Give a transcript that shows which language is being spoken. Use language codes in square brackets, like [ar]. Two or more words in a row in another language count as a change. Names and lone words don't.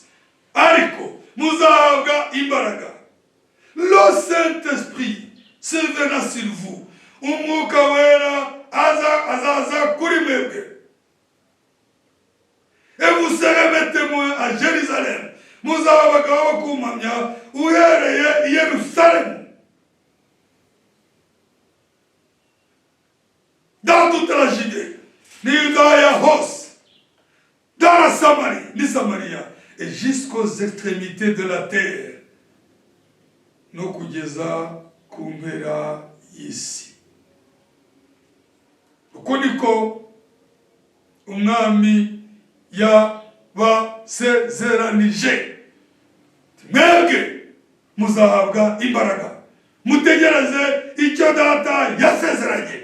[rw] Ariko, muzahabwa imbaraga. [fr] Le Saint-Esprit surviendra sur vous. [rw] Umwuka wera azaza kuri mwebwe. [fr] Et vous serez mes témoins à Jérusalem. [rw] Muzaba abagabo bo kumamya uhereye i Yerusalemu, [fr] dans toute la Judée, [rw] ni Yudaya hose, [fr] dans la Samarie, ni Samaria, et jusqu'aux extrémités de la terre, [rw] no kugeza ku mpera y'isi. Uko niko umwami yabasezeranije. Mwebwe muzahabwa imbaraga, mutegereze icyo data yasezeranye.